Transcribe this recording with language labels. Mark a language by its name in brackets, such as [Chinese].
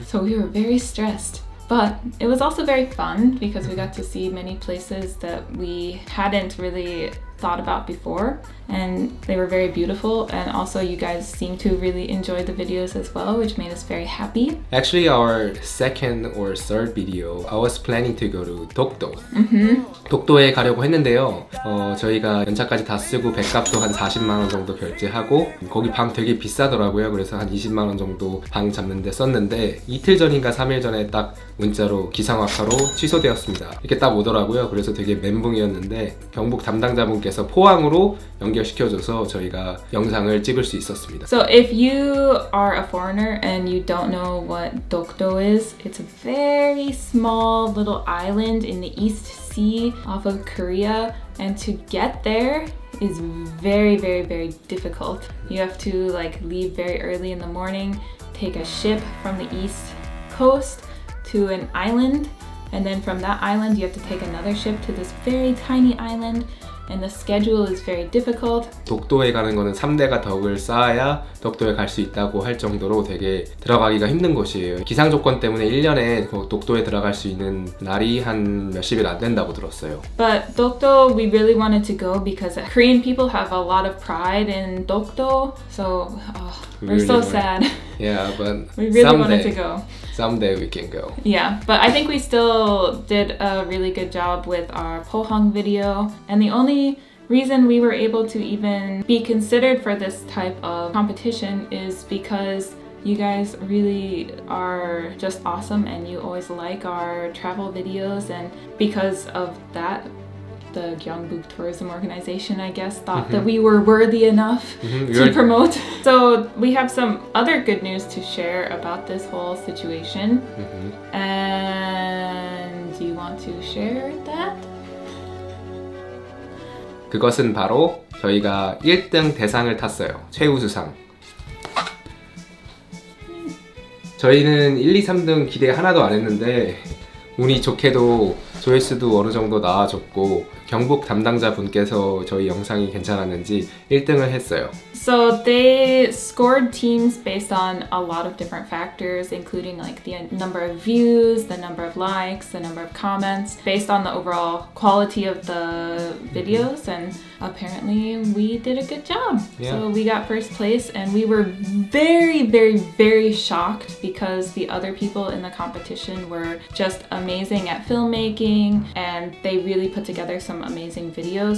[English] So we were very stressed. But it was also very fun because we got to see many places that we hadn't really thought about before, and they were very beautiful, and also you guys seemed to really enjoy the videos as well, which made us very happy. Actually, our second or third video, I was planning to go to Dokdo. [Korean] 독도에 가려고 했는데요. 저희가 연차까지 다 쓰고 백값도 한 40만 원 정도 결제하고 거기 방 되게 비싸더라고요. 그래서 한 20만 원 정도 방 잡는데 썼는데 이틀 전인가 3일 전에 딱 문자로 기상악화로 취소되었습니다. 이렇게 딱 오더라고요. 그래서 되게 멘붕이었는데 경북 담당자분께서 포항으로 연결시켜줘서 저희가 영상을 찍을 수 있었습니다. [English] So if you are a foreigner and you don't know what Dokdo is, it's a very small little island in the East Sea off of Korea, and to get there is very, very, very difficult. You have to like leave very early in the morning, take a ship from the east coast to an island, and then from that island you have to take another ship to this very tiny island. and the schedule is very difficult. [Korean] 독도에 가는 거는 3대가 덕을 쌓아야 독도에 갈 수 있다고 할 정도로 되게 들어가기가 힘든 곳이에요. 기상 조건 때문에 1년에 독도에 들어갈 수 있는 날이 한 몇십일 안 된다고 들었어요. [English] But Dokdo, we really wanted to go because Korean people have a lot of pride in Dokdo. So we're so sad. Yeah, but we really wanted to go. Someday we can go. Yeah, but I think we still did a really good job with our Pohang video. And the only reason we were able to even be considered for this type of competition is because you guys really are just awesome and you always like our travel videos, and because of that, the Gyeongbuk Tourism Organization, I guess, thought that we were worthy enough to promote. So we have some other good news to share about this whole situation. And do you want to share that? [Korean] 그것은 바로 저희가 1등 대상을 탔어요. 최우수상. 저희는 1, 2, 3등 기대 하나도 안 했는데 운이 좋게도 조회수도 어느 정도 나와줬고 경북 담당자 분께서 저희 영상이 괜찮았는지 1등을 했어요. [English] So they scored teams based on a lot of different factors, including like the number of views, the number of likes, the number of comments, based on the overall quality of the videos, and apparently we did a good job. Yeah. So we got first place, and we were very, very, very shocked because the other people in the competition were just amazing at filmmaking, and they really put together some amazing videos.